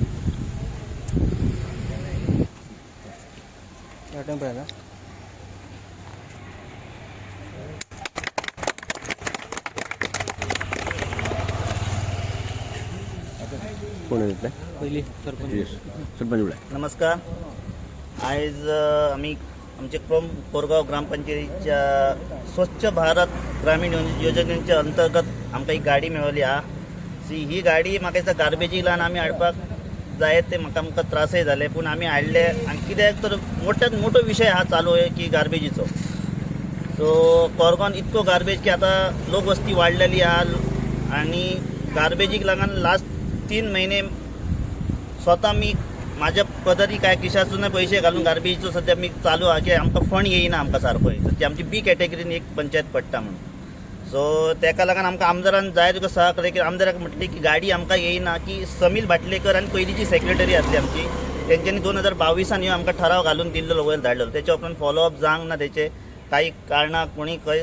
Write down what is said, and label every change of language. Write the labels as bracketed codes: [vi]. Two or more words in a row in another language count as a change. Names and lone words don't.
[mr] टेम्पो आहे ना. कोण आहे पहिली सरपंच. सरपंच. नमस्कार. [kok] आज आम्ही आमचे कोरगाव ग्रामपंचायतीच्या स्वच्छ भारत ग्रामीण योजनेच्या अंतर्गत आमकां एक गाडी मेळ्ळी हा. ही गाडी म्हाका दिसता गार्बेजीक लागून आमी हाडपाक जाय ते आमकां त्रासय जाले, पूण आमी हाडले. आनी कित्याक तर मोठ्यात मोठो विशय हा चालू आहे की गार्बेजीचो. सो कोरगांवान इतको गार्बेज की आतां लोकवस्ती वाडलेली आहा आनी गार्बेजीक लागून लास्ट 3 महिने [mr] स्वता मी माझ्या पदरी काय खिशातून पैसे घालून [kok] गार्बेजीचो सध्या मी चालू आहे की आमकां फंड येयना आमकां सारको. सध्या आमची बी कॅटेगरीन एक पंचायत पडटा म्हणून. सो तेका लागून आमकां आमदारान जाय तुका सहकार्य की आमदाराक म्हटलें की गाडी आमकां येयना की समील भाटलेकर आनी पयलींची सेक्रेटरी आसली आमची तेंच्यांनी 2022 ह्यो आमकां ठराव घालून दिल्लो वयर धाडलेलो. तेच्या उपरांत फॉलोअप जावंक ना तेचे काही कारणाक कोणी खंय.